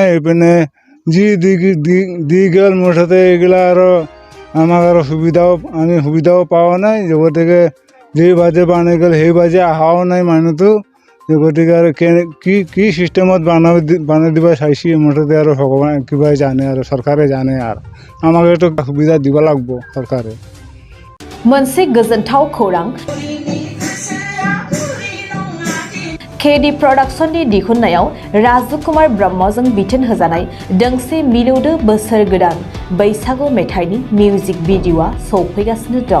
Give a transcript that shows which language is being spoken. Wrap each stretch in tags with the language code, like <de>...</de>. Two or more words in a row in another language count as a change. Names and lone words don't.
<as>এইপিনে যি দি গ'ল মুঠতে এইগিলা আৰু আমাক আৰু আমি সুবিধাও পোৱা নাই। গতিকে যি বাজে বানি গ'ল সেই বাজে অহাও নাই মানুহটো। গতিকে আৰু কি চিষ্টেমত বানাই দিব চাইছি মুঠতে আৰু ভগৱান কিবাই জানে আৰু চৰকাৰে জানে। আৰু আমাক এইটো সুবিধা দিব লাগিব চৰকাৰে।</as> <brx>मोनसे गोजोनथाव खौरां। केडी प्रडाक्शननि दिहुननायाव राजु कुमार ब्रह्मजों बिथोन होजानाय दोंसे मिलौदो बोसोर गोदान बैसागु मेथाइनि मिउजिक भिडिअ'आ सौफैगासिनो दं।</brx>